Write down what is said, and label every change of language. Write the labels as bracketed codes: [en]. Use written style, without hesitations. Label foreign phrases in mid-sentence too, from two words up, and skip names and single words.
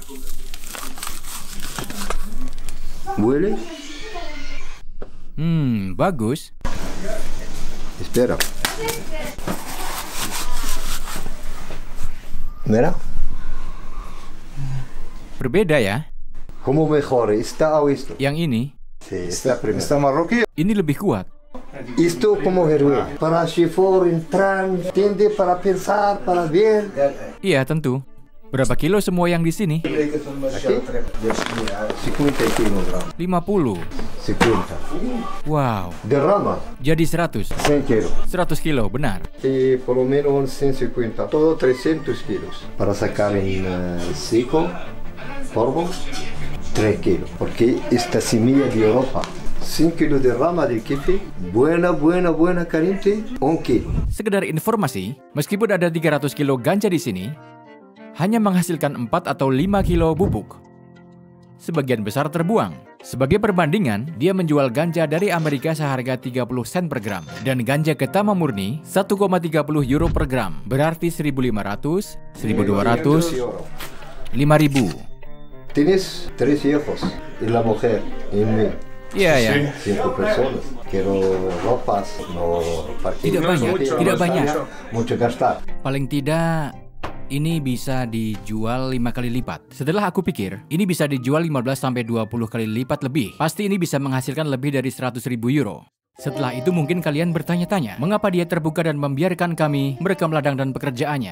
[es] Huele. [id] Bagus. [es] Espera. Mira. [id] Berbeda ya. [es] ¿Cómo mejor? ¿Está o esto? [id] Yang ini, [es] Sí, está primero. Está marroquí. [id] ini lebih kuat. [es] Esto como heroína. Para chefor, entrar, entiende, para pensar, para ver. [id] Iya, tentu. Berapa kilo semua yang di sini? [es] Aquí. 50 kilogramos. 50. 50. Wow. Derrama. [id] Jadi 100. [es] 100 kilos. [id] 100 kilo, benar. [es] Y por lo menos 150. Todo 300 kilos. Para sacar en seco, polvo, 3 kilos. Porque esta semilla de Europa. 5 kilos de rama de kifi. Buena, caliente. 1 kilo. [id] Sekedar informasi, meskipun ada 300 kilo ganja di sini, hanya menghasilkan 4 atau 5 kilo bubuk. Sebagian besar terbuang. Sebagai perbandingan, dia menjual ganja dari Amerika seharga 30 sen per gram. Dan ganja Ketama murni 1,30 euro per gram. Berarti 1.500, 1.200, 5.000. [es] Tienes 3 hijos. Y la mujer. Y mí. [id] Iya, ya. [es] 5 personas. Quiero ropas. [en] No parking. [id] Tidak banyak. [es] Mucho gastar. [id] Paling tidak, ini bisa dijual 5 kali lipat. Setelah aku pikir, ini bisa dijual 15-20 kali lipat lebih. Pasti ini bisa menghasilkan lebih dari 100.000 euro. Setelah itu mungkin kalian bertanya-tanya, mengapa dia terbuka dan membiarkan kami merekam ladang dan pekerjaannya.